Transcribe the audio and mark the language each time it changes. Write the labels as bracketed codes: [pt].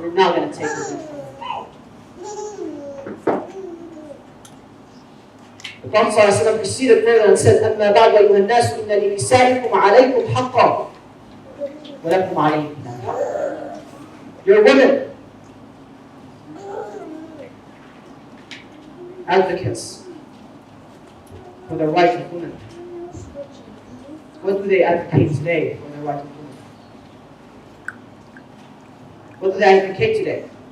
[en] We're not going to take revenge from him. The Prophet ﷺ proceeded further and said, [ar] أَمَّا بَعْدَ أَيُّهَا النَّاسُ إِنَّ لِنِسَائِكُمْ عَلَيْكُمْ حَقًّا وَلَكُمْ عَلَيْهِنَّ حَقٌّ. [en] Your women, advocates for the right of women. What do they advocate today for the right of women? What do they advocate today?